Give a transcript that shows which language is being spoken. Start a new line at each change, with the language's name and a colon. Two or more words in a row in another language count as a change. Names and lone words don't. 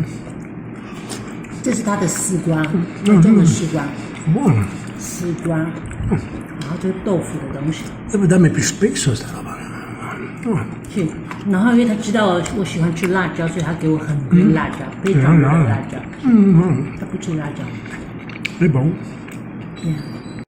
Chinese: 这是它的丝瓜，真的丝瓜，
Italian: buono.
Chinese: 丝瓜，然后就是豆腐的东西。
Italian: Deve darmi più spesso sta roba.
Chinese: 是，然后因为他知道我喜欢吃辣椒，所以他给我很多辣椒，非常多的辣椒。他不吃辣椒。
Italian: È buono. Yeah.